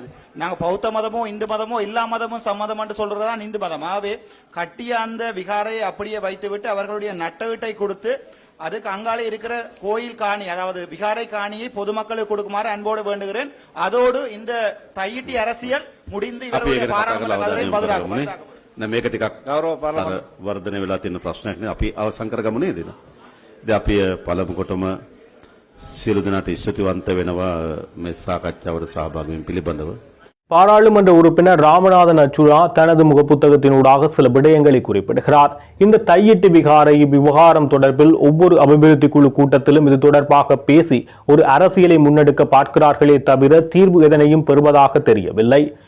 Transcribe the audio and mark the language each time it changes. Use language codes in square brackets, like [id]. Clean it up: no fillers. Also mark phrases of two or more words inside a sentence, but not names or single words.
[ta] நாங்க பௌத்த மதமோ இந்து மதமோ எல்லா மதமும் சம்மதம் என்று சொல்றதுதான் இந்து மதம். ஆகவே கட்டிய அந்த விகாரையை அப்படியே வைத்துவிட்டு அவர்களுடைய நட்டவீட்டை கொடுத்து அதுக்கு அங்காலே இருக்கிற கோயில் காணி, அதாவது விகாரை காணியை பொதுமக்களுக்கு கொடுக்குமாறு அன்போடு வேண்டுகிறேன். அதோடு இந்த தையிட்டி அரசியல் முடிந்து இவருடைய பாராளுமன்ற கதவை பதிலாகும். [si] මේක ටිකක් වර්ධනය වෙලා තියෙන ප්‍රශ්නයක් නේ. අපි අවසන් කරගමු නේද? ඉතින් අපි පළමු කොටම සියලු දෙනාට ස්තුතිවන්ත වෙනවා මේ සාකච්ඡාවට සහභාගී වීම පිළිබඳව. [ta] பாராளுமன்ற உறுப்பினர் ராமநாதன் அச்சுரா தனது முகப்புத்தகத்தினூடாக சில விடயங்களை குறிப்பிடுகிறார். இந்த தையிட்டு விகாரை விவகாரம் தொடர்பில் ஒவ்வொரு அபிவிருத்தி குழு கூட்டத்திலும் இது தொடர்பாக பேசி ஒரு அரசியலை முன்னெடுக்க பார்க்கிறார்களே தவிர தீர்வு எதனையும் பெறுவதாக தெரியவில்லை.